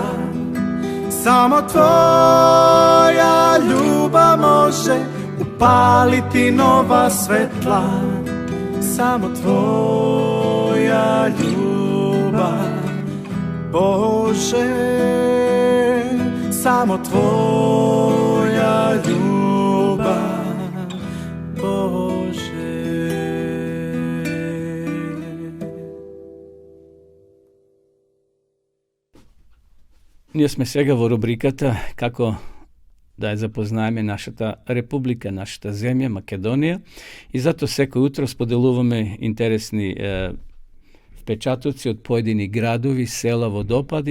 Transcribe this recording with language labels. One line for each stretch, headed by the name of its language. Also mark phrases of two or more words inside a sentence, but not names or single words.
Serbian: Samo tvoja ljubav može upaliti nova svetla. Samo tvoja ljubav, Bože. Samo tvoja ljubav, Bože.
Macedonian: Ние сме сега во рубриката како да ја запознаеме нашата република, нашата земја, Македонија, и зато секој утро споделуваме интересни впечатоци од поедини градови, села, водопади.